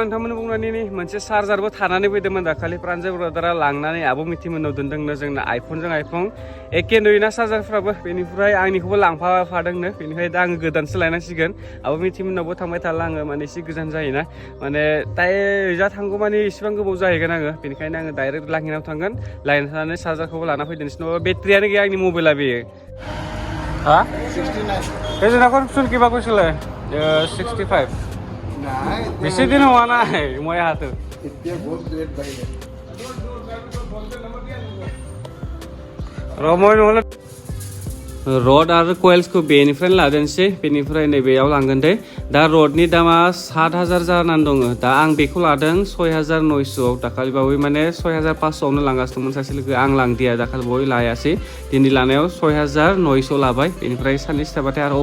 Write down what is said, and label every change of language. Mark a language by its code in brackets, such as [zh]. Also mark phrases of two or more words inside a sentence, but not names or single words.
[brx] नोंथांमोन बुंनायनि मोनसे चार्जारबो थानानै फैदोंमोन दाखालि प्रान्जय ब्रादारा लांनानै आब' मिथिमोननाव दोनदोंनो जोंना आइफनजों आइफन एखे नुयोना चार्जारफ्राबो बेनिफ्राय आंनिखौबो लांफादोंनो बेनिफ्राय दा आङो गोदानसो लायनांसिगोन आब' मिथिमोननावबो थांबाय थाला आङो माने एसे गोजान जायोना माने जा थांगौ माने इसेबां गोबाव जाहैगोन आङो बेनिखायनो आङो डाइरेक्ट लाङिनाव थांगोन लायना थानानै चार्जारखौबो लाना फैदोंसै नङाबा बेटारियानो गैया आंनि मबाइला बेयो हा 69 [as] এই জনাখন কিবা কৈছিলে 65 বেছি দিন হোৱা নাই মই হাতত এতিয়া বহুত ৰেট বাঢ়িলে ৰময় নহ'লে [brx] रड आरो कइल्सखौ बेनिफ्राय लादोंसै बेनिफ्राय नैबेयाव लांगोन दे दा रडनि दामा 7000 जानानै दङ दा आं बेखौ लादों 6900 दाखालि बावै माने 6500आवनो लांगासिनोमोन सासे लोगो आं लांदिया दाखालि बावै लायासै दिनै लानायाव 6900 लाबाय बेनिफ्राय साननैसो थाबाथाय आरो